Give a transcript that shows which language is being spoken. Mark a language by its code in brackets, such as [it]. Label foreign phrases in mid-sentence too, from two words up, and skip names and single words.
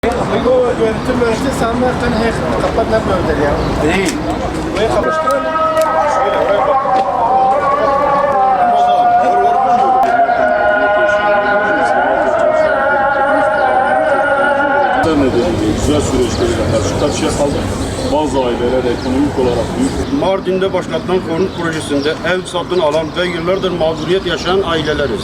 [ar] هو يتم الاعتصام كان هيك قبضنا بنقدر يعني. ايه وهيك مشكلة. [tr] Nedeniyle güzel süreçleriyle karşı karşıya kaldık. Bazı aileler ekonomik olarak büyük. Mardin'de başlatılan konut projesinde ev satın alan ve yıllardır mağduriyet yaşayan aileleriz.